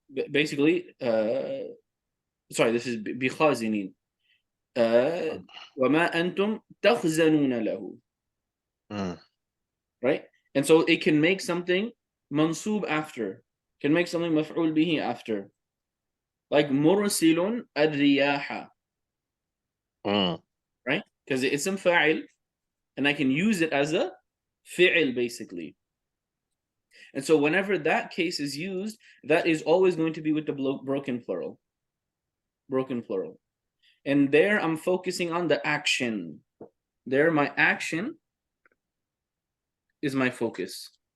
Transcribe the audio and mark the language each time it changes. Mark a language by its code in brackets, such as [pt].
[en] Basically, sorry, this is بخازنين. [ar] وما أنتم تخزنون له. Mm. [en] Right? And so it can make something mansub after, can make something maf'ul bihi after. [ar] Like مرسل الرياح. Mm. [en] Right? Because it's ism fa'il, and I can use it as a fi'il basically. And so whenever that case is used, that is always going to be with the broken plural. Broken plural. And there I'm focusing on the action. There my action is my focus.